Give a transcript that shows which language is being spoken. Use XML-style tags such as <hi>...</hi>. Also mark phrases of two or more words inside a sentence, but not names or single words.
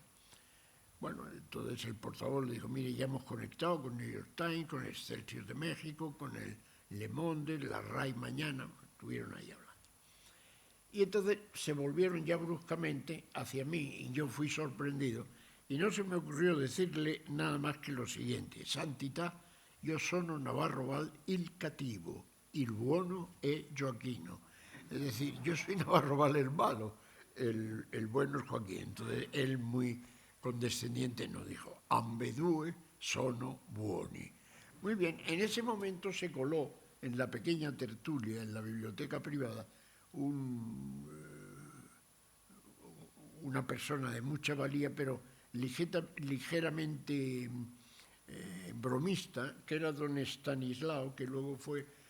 <es>Bueno, entonces el portavoz le dijo: mire, ya hemos conectado con New York Times, con el Excelsior de México, con el Le Monde, la RAI mañana, estuvieron ahí hablando. Y entonces se volvieron ya bruscamente hacia mí y yo fui sorprendido y no se me ocurrió decirle nada más que lo siguiente:</es> <it>Santità, io sono Navarro Val il cattivo, il buono e Joaquino.</it> <es>Es decir, yo soy Navarro Val el malo, el bueno es Joaquín. Entonces él, muy condescendiente, nos dijo:</es> <it>ambedue sono buoni.</it> <es>Muy bien, en ese momento se coló en la pequeña tertulia, en la biblioteca privada, una persona de mucha valía, pero ligeramente bromista, que era don Stanislao, que luego fue</es>